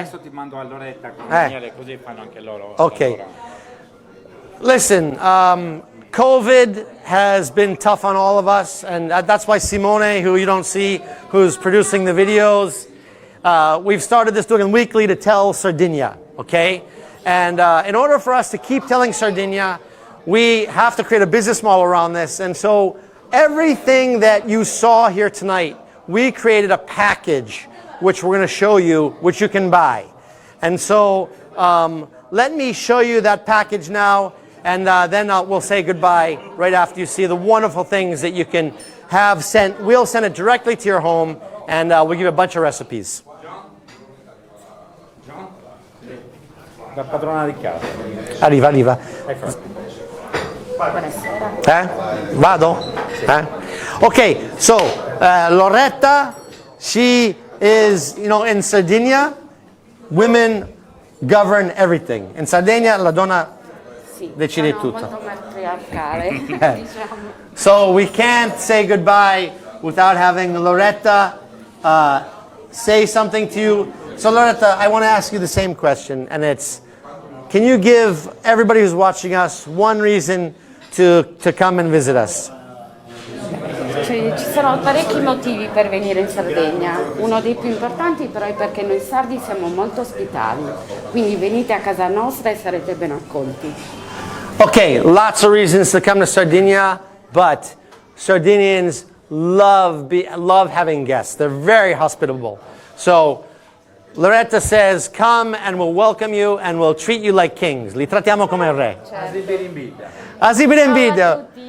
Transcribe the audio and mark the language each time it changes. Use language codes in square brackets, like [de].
[it] Adesso ti mando a Loretta con Daniele, così fanno anche loro. Ok. la loro- [en] Listen, COVID has been tough on all of us, and that's why Simone, who you don't see, who's producing the videos, we've started this doing weekly to tell Sardinia, okay? And in order for us to keep telling Sardinia, we have to create a business model around this. And so everything that you saw here tonight, we created a package which we're going to show you, which you can buy. And so let me show you that package now, and then we'll say goodbye right after you see the wonderful things that you can have sent. We'll send it directly to your home, and we'll give you a bunch of recipes. [it] La padrona di casa. Arriva, arriva. Vado? [en] Okay, so Loretta, she is, in Sardinia, women govern everything. [it] In Sardinia la donna decide tutto. Molto matriarcale, diciamo. [en] So we can't say goodbye without having Loretta say something to you. So Loretta, I want to ask you the same question, and it's, can you give everybody who's watching us one reason to come and visit us? [it] Ci sono parecchi motivi per venire in Sardegna. Uno dei più importanti però è perché noi sardi siamo molto ospitali, quindi venite a casa nostra e sarete ben accolti. [en] Okay, lots of reasons to come to Sardinia, but Sardinians love having guests. They're very hospitable. So Loretta says, come and we'll welcome you and we'll treat you like kings. [it] Li trattiamo come re. Asi per invidia.